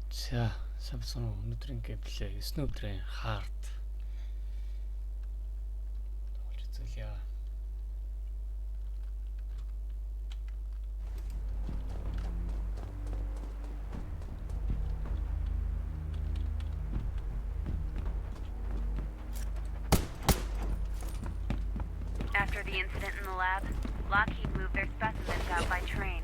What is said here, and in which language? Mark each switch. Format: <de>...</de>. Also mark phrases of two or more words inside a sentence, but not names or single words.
<mn>За самсон өнөөдрийн геймплей 9 өдрийн хард тоглож үзүүлье.</mn> <en>After the incident in the lab, Lockheed moved their specimens out by train.</en>